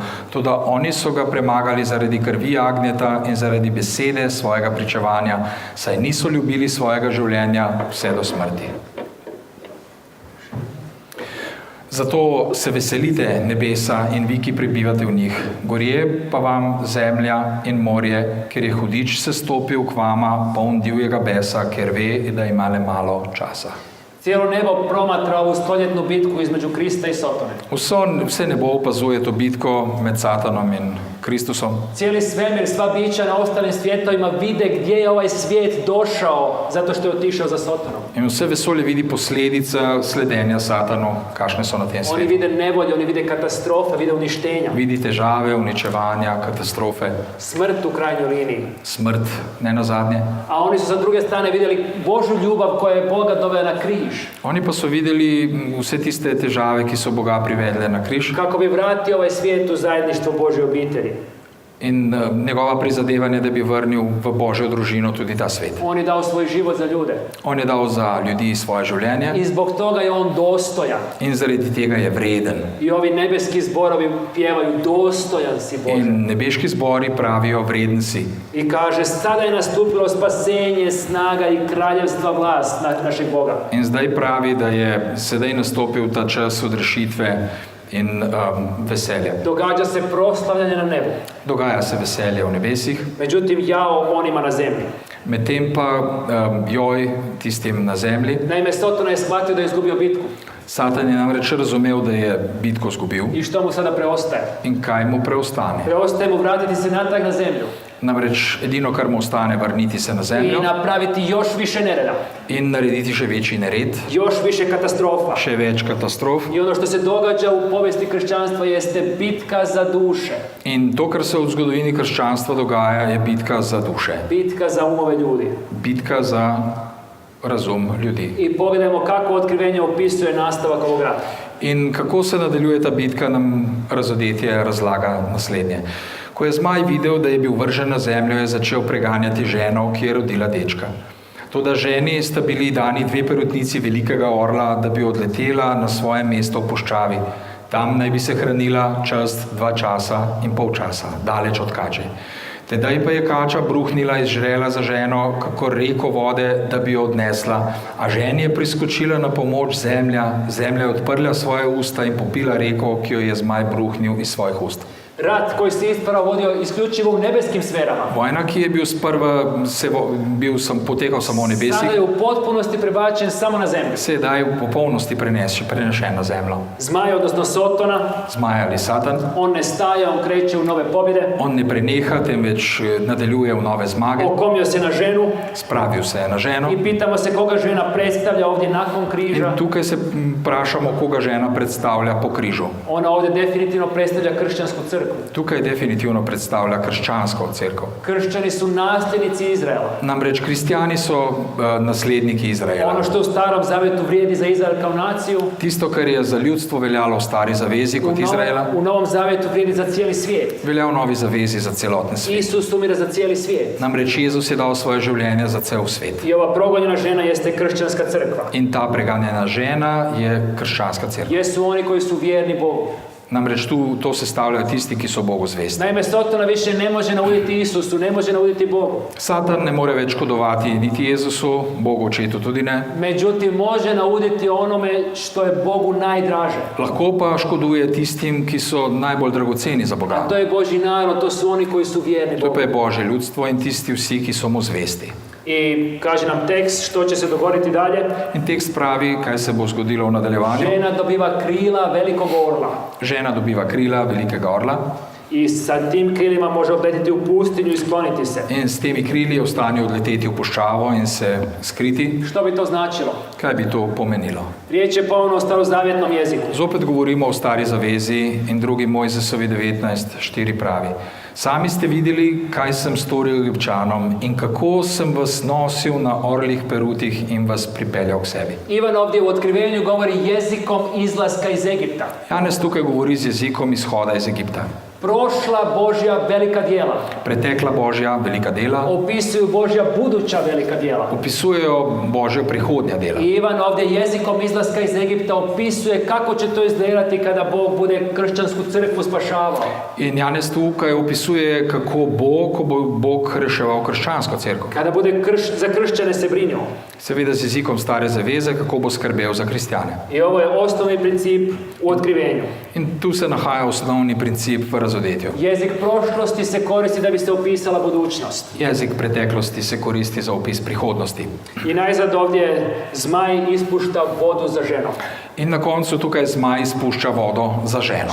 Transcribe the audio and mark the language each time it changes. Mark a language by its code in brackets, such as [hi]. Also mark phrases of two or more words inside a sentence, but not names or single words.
[sl] Toda oni so ga premagali zaradi krvi jagnjeta in zaradi besede svojega pričevanja, saj niso ljubili svojega življenja vse do smrti. Zato se veselite nebesa in vi, ki prebivate v njih. Gorje pa vam zemlja in morje, ker je hudič sestopil k vama, poln divjega besa, ker ve, da ima le malo časa. [hr] Cijelo nebo promatra ovu stoljetnu bitku između Krista i Sotone. [sl] Vse nebo opazuje to bitko med Satanom in Kristusom. [hr] Cijeli svemir, sva bića na ostalim svijetovima vide gdje je ovaj svijet došao zato što je otišao za Sotonom. [sl] In vse vesolje vidi posledica sledenja Satanu, kakšne so na tem [hr] Oni [sl] svetu. [hr] vide nevolje, oni vide katastrofe, vide uništenja. [sl] Vidi težave, uničevanja, katastrofe, [hr] Smrt u krajnjoj liniji. [sl] smrt, ne nazadnje. [hr] A oni su sa druge strane vidjeli Božju ljubav koja je Boga dovela na križ. [sl] Oni pa so videli vse tiste težave, ki so Boga privedle na križ [hr] Kako bi vratio ovaj svijet u zajedništvo Božje obitelji. [sl] in njegova prizadevanja, da bi vrnil v Božjo družino tudi ta svet. [hr] On je dao svoj život za ljude. [sl] On je dal za ljudi svoje življenje [hr] I zbog toga je on dostojan. [sl] in zaradi tega je vreden. [hr] I ovi nebeski zborovi pjevaju dostojan si Bože. [sl] In nebeški zbori pravijo: vreden si. [hr] I kaže, sada je nastupilo spasenje, snaga i kraljevstva vlast našeg Boga. [sl] In zdaj pravi, da je sedaj nastopil ta čas odrešitve in veselja. [hr] Događa se proslavljanje na nebu. [sl] Dogaja se veselje v nebesih, [hr] Međutim, jao onima na zemlji. [sl] medtem pa joj tistim na zemlji. [hr] Naime, Sotona je shvatio da je izgubio bitku. [sl] Satan je namreč razumel, da je bitko izgubil. [hr] I što mu sada preostaje? [sl] In kaj mu preostane? [hr] Preostaje mu vratiti se natrag na zemlju. [sl] Namreč edino, kar mu ostane, vrniti se na [hr] I [sl] zemljo [hr] napraviti još više nereda. [sl] in narediti še večji nered, [hr] Još više katastrofa. [sl] še več katastrof. [hr] I ono što se događa u povijesti kršćanstva jeste bitka za duše. [sl] In to, kar se v zgodovini krščanstva dogaja, je bitka za duše, [hr] Bitka za umove ljudi. [sl] bitka za razum ljudi. [hr] I pogledajmo kako otkrivenje opisuje nastavak ovog rata. [sl] In kako se nadaljuje ta bitka, nam razodetje razlaga naslednje. Ko je zmaj videl, da je bil vržen na zemljo, je začel preganjati ženo, ki je rodila dečka. Toda ženi sta bili dani dve perutnici velikega orla, da bi odletela na svoje mesto v puščavi. Tam naj bi se hranila čas 2 časa in pol časa, daleč od kače. Tedaj pa je kača bruhnila iz žrela za ženo, kakor reko vode, da bi jo odnesla, a ženi je priskočila na pomoč zemlja. Zemlja je odprla svoje usta in popila reko, ki jo je zmaj bruhnil iz svojih ust. [hr] Rat koji se ispravo vodio isključivo u nebeskim sferama. [sl] Vojna, ki je bil sprva potekal samo v nebesih, [hr] Sada je u potpunosti prebačen samo na zemlju. [sl] se je daj v popolnosti prenešen na zemljo. [hr] Zmaj, odnosno Sotona, [sl] Zmaj ali Satan, [hr] on ne staje, on kreće u nove pobjede. [sl] on ne preneha, temveč nadaljuje v nove zmage, [hr] Okomio se na ženu [sl] spravil se je na ženo. [hr] i pitamo se koga žena predstavlja ovdje nakon [sl] In [hr] križa. [sl] tukaj se vprašamo, koga žena predstavlja po križu. [hr] Ona ovdje definitivno predstavlja kršćansku crkvu. [sl] Tukaj definitivno predstavlja krščansko cerkev. [hr] Kršćani su nasljednici Izraela. [sl] Namreč kristijani so nasledniki Izraela. [hr] Ono što u Starom Zavjetu vrijedi za Izrael kao naciju, [sl] Tisto, kar je za ljudstvo veljalo v stari zavezi kot Izraela, [hr] u Novom Zavjetu vrijedi za cijeli svijet. [sl] velja v novi zavezi za celoten svet. [hr] Isus umire za cijeli svijet. [sl] Namreč Jezus je dal svoje življenje za cel svet. [hr] I ova progonjena žena jeste kršćanska crkva. [sl] In ta preganjena žena je krščanska cerkev. [hr] Jesu oni koji su vjerni Bogu. [sl] Namreč to sestavljajo tisti, ki so Bogu zvesti. [hr] Naime, Sotona više ne može nauditi Isusu, ne može nauditi Bogu. [sl] Satan ne more več škodovati niti Jezusu, Bogu očetu tudi ne. [hr] Međutim, može nauditi onome što je Bogu najdraže. [sl] Lahko pa škoduje tistim, ki so najbolj dragoceni za [hr] A [sl] Boga. [hr] to je Božji narod, to su oni koji su vjerni [sl] To [hr] Bogu. [sl] pa je Božje ljudstvo in tisti vsi, ki so mu zvesti. [hr] I kaže nam tekst što će se dogoditi dalje. [sl] In tekst pravi, kaj se bo zgodilo v nadaljevanju. [hr] Žena dobiva krila velikog orla. [sl] Žena dobiva krila velikega orla [hr] I sa tim krilima može odletiti u pustinju i skloniti se. [sl] in s temi krili je v stanju odleteti v puščavo in se skriti. [hr] Što bi to značilo? [sl] Kaj bi to pomenilo? [hr] Riječ je ponovno o starozavjetnom jeziku. [sl] Zopet govorimo o stari zavezi in 2. Mojzesovi 19:4 pravi: Sami ste videli, kaj sem storil Egipčanom in kako sem vas nosil na orlih perutih in vas pripeljal k sebi. [hr] Ivan ovdje u otkrivenju govori jezikom izlaska iz Egipta. [sl] Janez tukaj govori z jezikom izhoda iz Egipta. [hr] Prošla Božja velika djela [sl] Pretekla Božja velika dela [hr] opisuju Božja buduća velika djela. [sl] opisujejo Božja prihodnja dela. [hr] I Ivan ovdje jezikom izlaska iz Egipta opisuje kako će to izgledati kada Bog bude kršćansku crkvu spašavao. [sl] In Janez tukaj opisuje, kako ko bo Bog reševal krščansko cerkev. [hr] Kada bude za kršćane se brinuo. [sl] Seveda z jezikom stare zaveze, kako bo skrbel za kristjane. [hr] I ovo je osnovni princip u otkrivenju. [sl] In tu se nahaja osnovni princip v razodetju. [hr] Jezik prošlosti se koristi da bi se opisala budućnost. [sl] Jezik preteklosti se koristi za opis prihodnosti. [hr] I najzad ovdje zmaj ispušta vodu za ženu. [sl] In na koncu tukaj zmaj spušča vodo za ženo.